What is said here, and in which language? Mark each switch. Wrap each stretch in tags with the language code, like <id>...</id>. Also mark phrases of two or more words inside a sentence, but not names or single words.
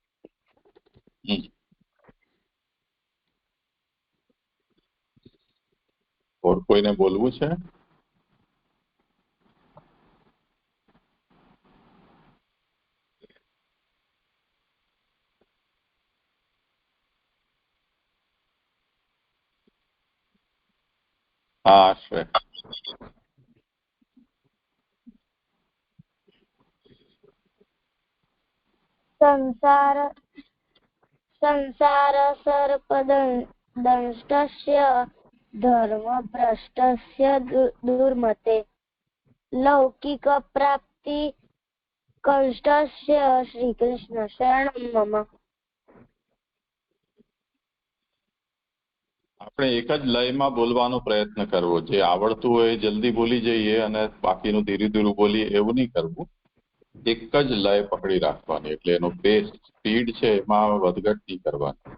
<gu>और कोઈને બોલવું છે? હા આશ્રય.</gu> <sa>संसारसर्पदंष्टस्य धर्मभ्रष्टस्य दुर्मते लौकिकप्राप्तिकष्टस्य श्रीकृष्ण शरणं मम।</sa> <gu>આપણે એક જ લયમાં બોલવાનો પ્રયત્ન કરવો. જે આવડતું હોય જલ્દી બોલી જઈએ અને બાકીનું ધીરે ધીરે બોલીએ એવું નહીં કરવું. એક જ લય પકડી રાખવાની, એટલે એનો</gu> <en>pace speed</en> <gu>છે એમાં વધઘટ નહીં કરવાની.</gu>